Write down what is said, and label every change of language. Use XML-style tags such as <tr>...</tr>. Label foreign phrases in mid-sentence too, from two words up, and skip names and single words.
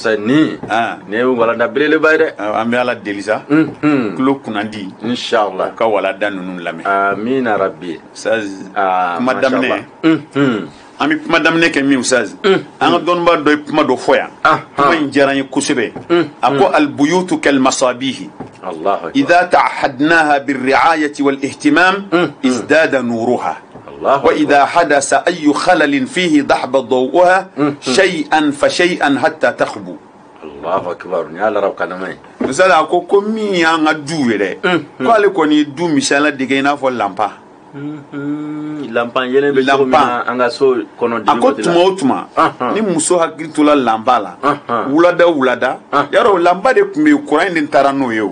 <bm>nin ye walada belebeleba ye dɛ an bɛ ala deli sa tulo kunnadi</bm> <ar>إن شاء الله</ar> <bm>ka walada ninnu lamɛn</bm> <ar>آمين ربي</ar> <bm>kuma daminɛ an bɛ kuma daminɛ kɛ min ustaz an ka dɔnnibaa dɔ ye kuma dɔ fɔ yan kuma in diyara n ye kosɛbɛ a ko</bm> <ar>البيوت كالمصابيح إذا تعاهدناها بالرعاية والاهتمام ازداد نورها وإذا حدث أي خلل فيه ضحب ضوءها شيئا فشيئا حتى تخبو الله أكبر</ar> <bm>ni ala rab kanamai misala ko min y'an ka du yɛrɛ ko ale kɔni du misala dege i n'a fɔ lampa lampan yelen bɛ cogo min na an ka so kɔnɔ a ko tuma o tuma ni muso hakili tola lampa la wulada yarɔ lampa de tun bɛ yen kuran de taara n'o ye o</bm>